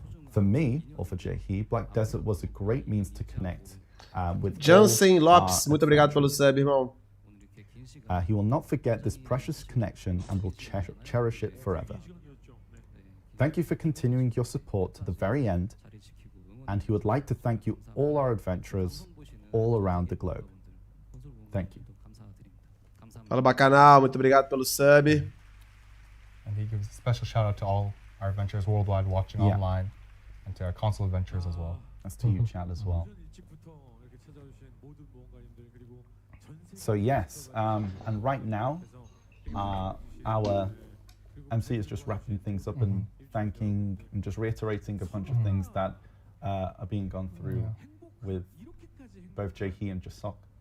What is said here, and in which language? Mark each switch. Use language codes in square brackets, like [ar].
[en] For me, or for Jae, Black Desert was a great means to connect with [pt] Jansen Lopes, muito obrigado pelo sub, irmão. [en] He will not forget this precious connection and will cherish it forever. Thank you for continuing your support to the very end, and he would like to thank you all our adventurers all around the globe. Thank you. [pt] Fala Bacanal, muito obrigado pelo sub. [en] And he gives a special shout out to all our adventurers worldwide watching online, and to our console adventurers as well. That's to you, Chad, as well. So yes, and right now, our MC is just wrapping things up and thanking and just reiterating a bunch of things that are being gone through with both Jae and Jasok.